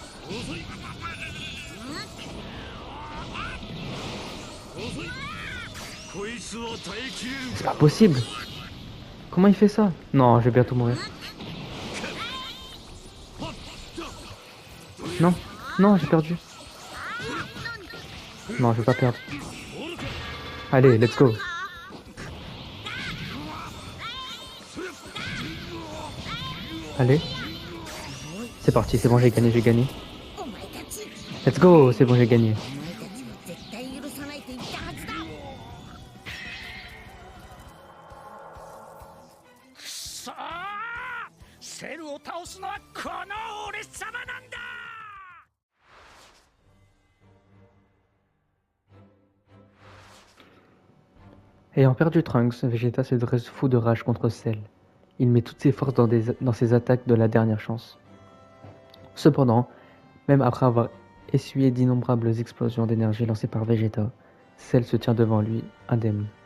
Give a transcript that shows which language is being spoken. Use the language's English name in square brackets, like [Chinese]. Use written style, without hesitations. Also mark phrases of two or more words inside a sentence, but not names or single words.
[French] C'est pas possible. Comment il fait ça? Non, je vais bientôt mourir. Non, non, j'ai perdu. Non, je vais pas perdre. Allez, [English] let's go. [French] Allez. C'est parti, c'est bon, j'ai gagné, j'ai gagné. [Japanese] お前たち [English] Let's go, [French] c'est bon, j'ai gagné. [Japanese] お前たちに絶対許さないと言ったはずだ。くそー、セルを倒すのはこの俺様なんだ。 [French] Ayant perdu Trunks, Vegeta se dresse fou de rage contre Cell. Il met toutes ses forces dans ses attaques de la dernière chance. Cependant, même après avoir essuyé d'innombrables explosions d'énergie lancées par Vegeta, Cell se tient devant lui, indemne.